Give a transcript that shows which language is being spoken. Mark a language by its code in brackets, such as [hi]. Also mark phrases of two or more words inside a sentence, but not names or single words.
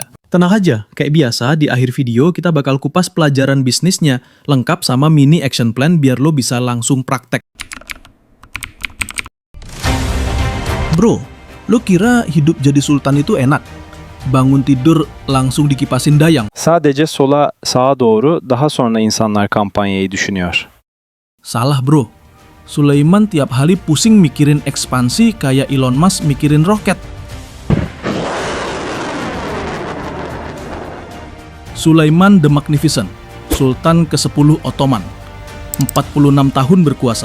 [id] Tenang aja, kayak biasa di akhir video kita bakal kupas pelajaran bisnisnya, lengkap sama [en] mini action plan [id] biar lo bisa langsung praktek. Bro, lo kira hidup jadi sultan itu enak? Bangun tidur langsung dikipasin dayang. [tr] Sadece sağa doğru, daha sonra insanlar kampanyayı düşünüyor. [id] Salah bro. Sulaiman tiap hari pusing mikirin ekspansi kayak Elon Musk mikirin roket. Sulaiman the Magnificent, Sultan ke-10 Ottoman. 46 tahun berkuasa.